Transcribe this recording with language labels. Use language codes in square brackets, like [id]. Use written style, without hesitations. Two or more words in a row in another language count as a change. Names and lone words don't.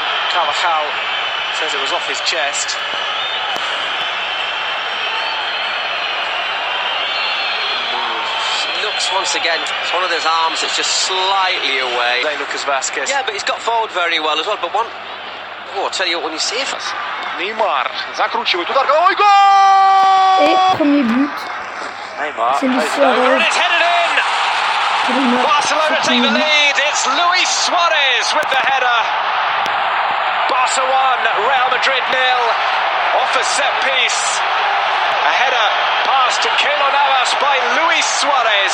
[en] Carvajal says it was off his chest. Once again, it's one of those arms that's just slightly away. Lucas Vázquez. Yeah, but he's got forward very well as well. But I'll tell you what, when you see it. [ru] Neymar закручивает удар. Ой, гол! [fr] Et premier but. Neymar. C'est Suarez. [en] It's headed in. Barcelona take the lead. It's Luis Suarez with the header. Barca 1, Real Madrid 0. Off a set piece. A header passed to Keylor Navas by Luis Suarez.